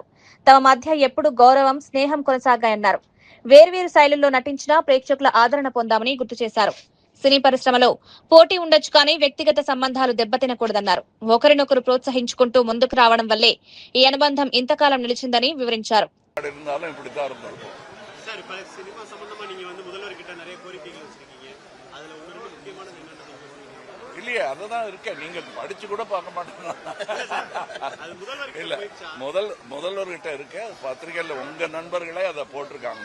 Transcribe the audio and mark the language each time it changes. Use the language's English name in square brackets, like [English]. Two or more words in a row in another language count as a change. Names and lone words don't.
[Telugu] తమ మధ్య ఎప్పుడూ గౌరవం, స్నేహం కొనసాగాయన్నారు. వేర్వేరు శైలుల్లో నటించినా ప్రేక్షకుల ఆదరణ పొందామని గుర్తు చేశారు. సినీ పరిశ్రమలో పోటీ ఉండొచ్చు కానీ వ్యక్తిగత సంబంధాలు దెబ్బతినకూడదన్నారు. ఒకరినొకరు ప్రోత్సహించుకుంటూ ముందుకు రావడం వల్లే ఈ అనుబంధం ఇంతకాలం నిలిచిందని వివరించారు. [Tamil] இல்லையே அதுதான் இருக்க நீங்க படிச்சு கூட பார்க்க மாட்டோம். இல்ல முதல்வர்கிட்ட இருக்க பத்திரிகையில உங்க நண்பர்களே அதை போட்டிருக்காங்க.